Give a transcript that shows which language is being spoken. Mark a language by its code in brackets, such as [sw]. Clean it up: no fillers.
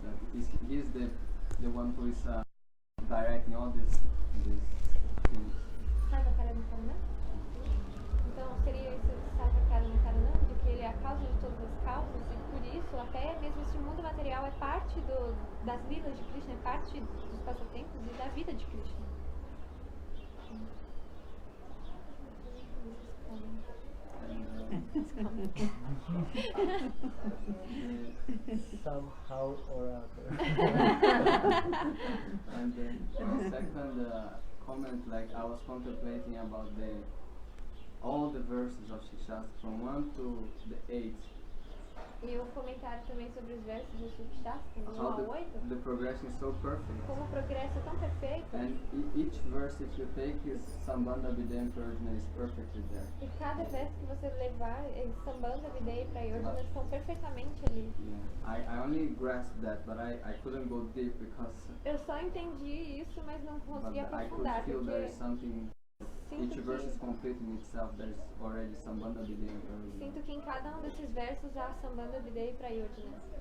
[en] That he's the one who is directing all these things. Sarva Karana Karana? [pt] Então seria isso, Sarva Karana Karana, de que ele é a causa de todas as causas e por isso até mesmo esse mundo material é parte das vidas de Krishna, é parte dos passatempos e da vida de Krishna. [en] Somehow or other. And then the second comment, like I was contemplating about all the verses of Śikṣāṣṭakam from 1 to the 8, [pt] E o comentário também sobre os versos do Śikṣāṣṭakam, do 1 [en] How [pt] ao 8. [en] the progression is so perfect. [pt] Como o progresso é tão perfeito. [en] And each verse, if you take is Sambandha Vidya Prajna, is perfectly there. [pt] E cada verso que você levar, Sambandha, Videya e Prayojana estão perfeitamente ali. [en] Yeah. I only grasped that, but I couldn't go deep because [pt] Eu só entendi isso, mas não consegui [en] I could [pt] aprofundar, [en] feel there is [pt] porque [en] something. [pt] sinto [en] Each verse is [pt] que, [en] complete in itself. There's already Sambandha Vidya Prajna. [pt] sinto que em cada um desses versos há Sambandha, Videya e Prayojana.